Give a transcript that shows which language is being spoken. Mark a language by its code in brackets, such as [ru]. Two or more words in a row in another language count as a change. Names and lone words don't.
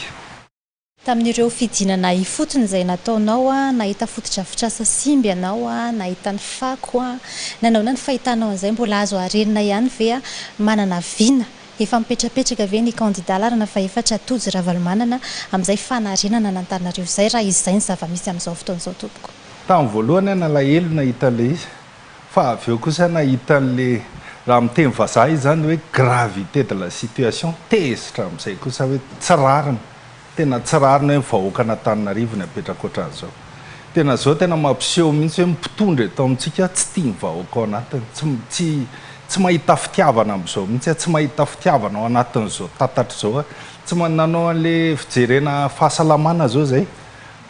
[mg] Tamin'ireo fidinana ifotony izay nataonao nahita fotodrafitrasa simby ianao nahita ny fako nanao ny fahitanao an'izay mbola azo arenina ihany ve manana vina efa mipetrapetraka ve ny kandida larana faefatra Tojo Ravalomanana amin'izay fanarenana ny Antananarivo izay raha izay ny zava-misy amin'izao fotoana izao tompoko. Tamin'ny voalohany nalahelo nahita an'ilay izy fa avy eo kosa nahita an'ilay raha miteny vazaha izy zany hoe [fr] gravité de la situation [mg] tezitra amin'izay kosa hoe tsirarina tena tsirarina hoe vahoaka Antananarivo ny apetraka ohatran'izao. Tena zao tena mampiseho mihitsy hoe mpitondra eto amintsika tsy tia ny vahoaka ao anatiny tsy mahita fitiavana amin'izao mihitsy tsy mahita fitiavana ao anatin'izao tatatra izao tsy nanao an'ilay fijerena fahasalamana zao zay ny